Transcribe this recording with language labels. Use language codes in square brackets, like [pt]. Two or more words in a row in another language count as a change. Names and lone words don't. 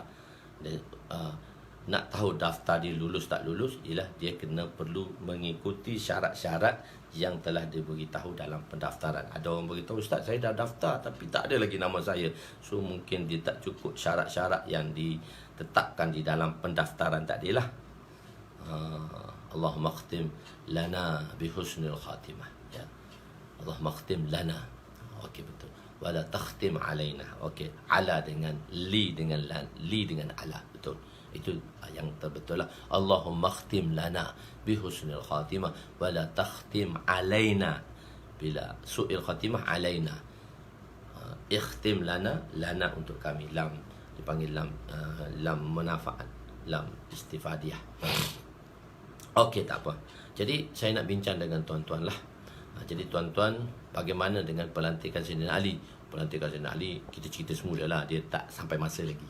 [ms] Dan, nak tahu daftar dia lulus tak lulus, ialah dia kena perlu mengikuti syarat-syarat yang telah diberitahu dalam pendaftaran. Ada orang beritahu, Ustaz saya dah daftar tapi tak ada lagi nama saya. So mungkin dia tak cukup syarat-syarat yang ditetapkan di dalam pendaftaran tadilah. [ar] اللهم اختم لنا بحسن الخاتمة, ya. اللهم اختم لنا. Okey, betul. ولا تختم علينا. [ms] Okey, ala dengan li dengan lan, li dengan ala, betul. Itu yang terbetul lah. [ar] اللهم اختم لنا بحسن الخاتمة ولا تختم علينا بسوء الخاتمة علينا. اختم لنا, [ms] lana untuk kami, lam dipanggil lam manfaat, [ar] لام استفادية. [ms] Okey, tak apa. Jadi saya nak bincang dengan tuan-tuan lah. Jadi tuan-tuan, bagaimana dengan pelantikan Sayyidina Ali? Pelantikan Sayyidina Ali kita cerita semula lah, dia tak sampai masa lagi.